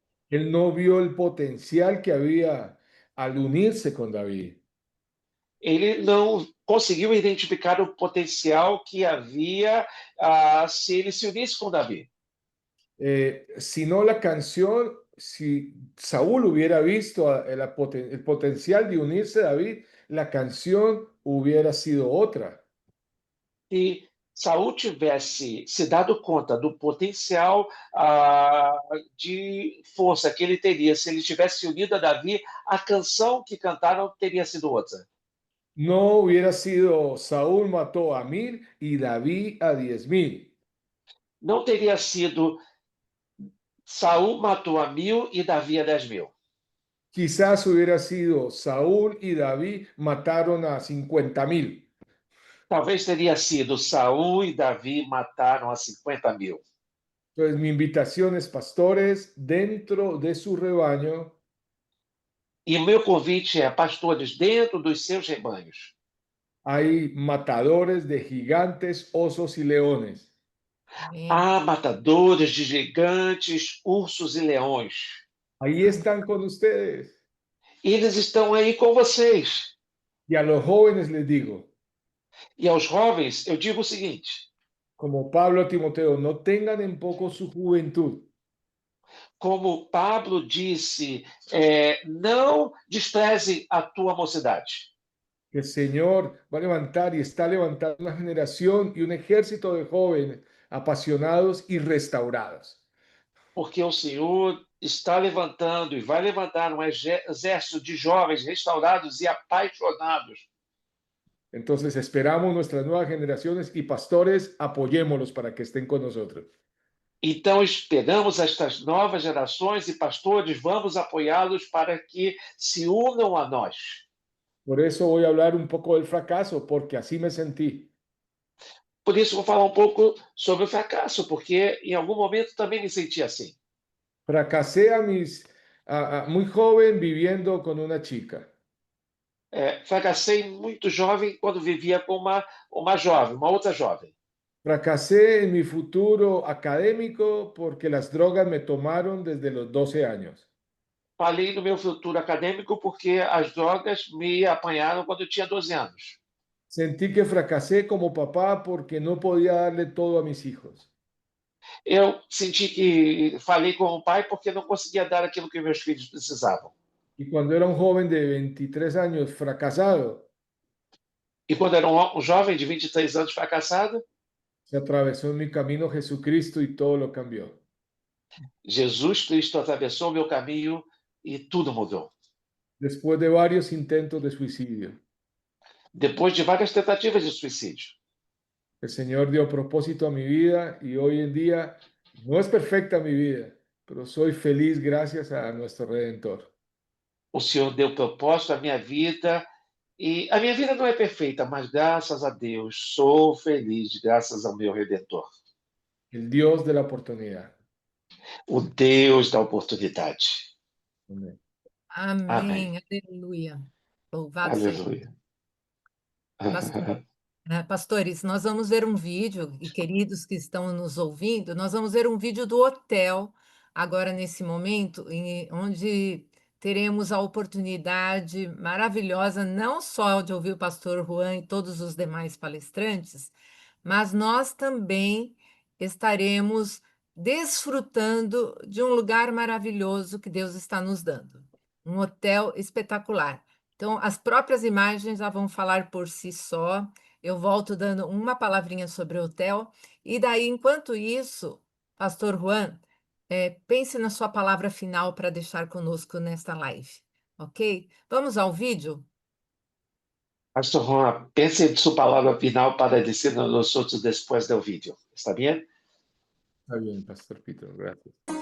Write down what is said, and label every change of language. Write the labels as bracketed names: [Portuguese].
[Spanish] Él no vio el potencial que había al unirse con David. [Portuguese] Ele não conseguiu identificar o potencial que havia se ele se unisse com Davi. [Spanish] Sino la canción, si Saúl hubiera visto el potencial de unirse a David, la canción hubiera sido otra. [Portuguese] Se Saul tivesse se dado conta do potencial de força que ele teria se ele tivesse unido a Davi, a canção que cantaram teria sido outra. [Spanish] No hubiera sido Saúl mató a 1000 y David a 10,000. [Portuguese] Não teria sido Saul matou a 1000 e Davi a 10.000. [Spanish] Quizás hubiera sido Saúl y David mataron a 50,000. [Portuguese] Talvez teria sido Saul e Davi mataram a 50.000. [Spanish] Entonces, mi invitación es, pastores, dentro de su rebaño, [Portuguese] E o meu convite é, pastores, dentro dos seus rebanhos, [Spanish] hay matadores de gigantes, osos y leones. [Portuguese] Amém. há matadores de gigantes, ursos e leões. [Spanish] Ahí están con ustedes. [Portuguese] Eles estão aí com vocês. [Spanish] Y a los jóvenes les digo, [Portuguese] E aos jovens, eu digo o seguinte: [Spanish] como Pablo a Timoteo, no tengan en poco su juventud. [Portuguese] Como Pablo disse, não despreze a tua mocidade. [Spanish] Que el Señor va a levantar y está levantando una generación y un ejército de jóvenes apasionados y restaurados. [Portuguese] Porque o Senhor está levantando e vai levantar um exército de jovens restaurados e apaixonados. [Spanish] Entonces esperamos nuestras nuevas generaciones y pastores, apoyémoslos para que estén con nosotros. [Portuguese] Então, esperamos estas novas gerações e pastores, vamos apoiá-los para que se unam a nós. [Spanish] Por eso voy a hablar un poco del fracaso, porque así me sentí. [Portuguese] Por isso, vou falar um pouco sobre o fracasso, porque em algum momento também me senti assim. [Spanish] Fracasé muy joven viviendo con una chica. [Portuguese] Fracassei muito jovem quando vivia com uma jovem, uma outra jovem. [Spanish] Fracasé en mi futuro académico porque las drogas me tomaron desde los 12 años. [Portuguese] Falei no meu futuro acadêmico porque as drogas me apanharam quando eu tinha 12 anos. [Spanish] Sentí que fracasé como papá porque no podía darle todo a mis hijos. [Portuguese] Eu senti que falei com o pai porque não conseguia dar aquilo que meus filhos precisavam. [Spanish] Y cuando era un joven de 23 años fracasado, [Portuguese] E quando era um jovem de 23 anos fracassado, [Spanish] se atravesó en mi camino Jesucristo y todo lo cambió. [Portuguese] Jesus Cristo atravessou meu caminho e tudo mudou. [Spanish] Después de varios intentos de suicidio, [Portuguese] Depois de várias tentativas de suicídio, [Spanish] el Señor dio propósito a mi vida y hoy en día no es perfecta mi vida, pero soy feliz gracias a nuestro Redentor. [Portuguese] o Senhor deu propósito à minha vida e a minha vida não é perfeita, mas graças a Deus sou feliz, graças ao meu Redentor, [Spanish] El Dios de la oportunidad. [Portuguese] o Deus da oportunidade. [Spanish] Amén. [Portuguese] Amém. Amém, aleluia. Louvado seja. Aleluia. Pastor, pastores, nós vamos ver um vídeo, e queridos que estão nos ouvindo, nós vamos ver um vídeo do hotel, agora nesse momento, onde teremos a oportunidade maravilhosa, não só de ouvir o pastor Juan e todos os demais palestrantes, mas nós também estaremos desfrutando de um lugar maravilhoso que Deus está nos dando. Um hotel espetacular. Então, as próprias imagens já vão falar por si só. Eu volto dando uma palavrinha sobre o hotel. E daí, enquanto isso, Pastor Juan, pense na sua palavra final para deixar conosco nesta live, ok? Vamos ao vídeo? [Spanish] Pastor Juan, pense en su palabra final para decirnos a nosotros después del vídeo. ¿Está bien? Está bien, Pastor Peter, gracias.